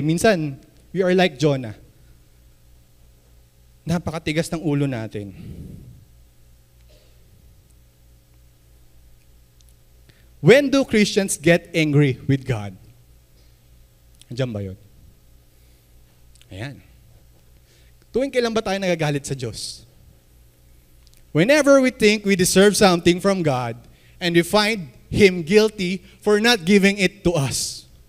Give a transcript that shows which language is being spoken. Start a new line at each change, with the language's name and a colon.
Filipino: Minsan,
English: we are like Jonah.
Filipino: Napakatigas ng ulo natin.
English: When do Christians get angry with God?
Filipino: Andiyan ba yun? Ayan. Tuwing kailan ba tayo nagagalit sa Diyos?
English: Whenever we think we deserve something from God and we find Him guilty for not giving it to us.